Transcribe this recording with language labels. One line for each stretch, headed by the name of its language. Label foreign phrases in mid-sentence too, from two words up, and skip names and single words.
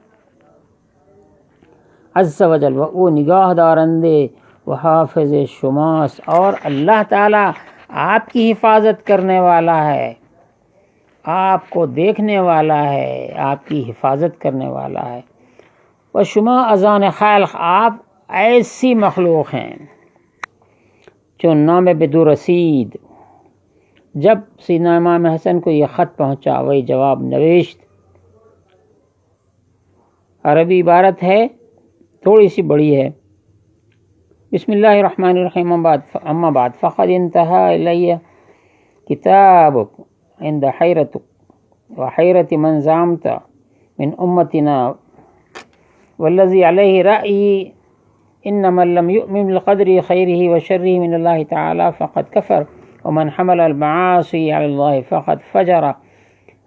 Arabic: عز و جل،
Persian: وہ نگاہ دارندے و حافظ شماس،
Urdu: اور اللہ تعالی آپ کی حفاظت کرنے والا ہے، آپ کو دیکھنے والا ہے، آپ کی حفاظت کرنے والا ہے.
Persian: و شما ازان خلق،
Urdu: آپ ایسی مخلوق ہیں جو
Persian: نام بدو رسید.
Urdu: جب سیدنا امام حسن کو یہ خط پہنچا
Persian: وہی جواب نوشت.
Urdu: عربی عبارت ہے، تھوڑی سی بڑی ہے.
Arabic: بسم اللہ الرحمن الرحیم. اما بعد فقد انتہا الی کتابک عند حیرتک وحیرت من زعمت من امتنا والذی علیہ رأی ان من لم یؤمن بالقدر خیرہ وشرہ من اللہ تعالی فقد کفر ومن حمل المعاصی علی اللہ فقد فجر.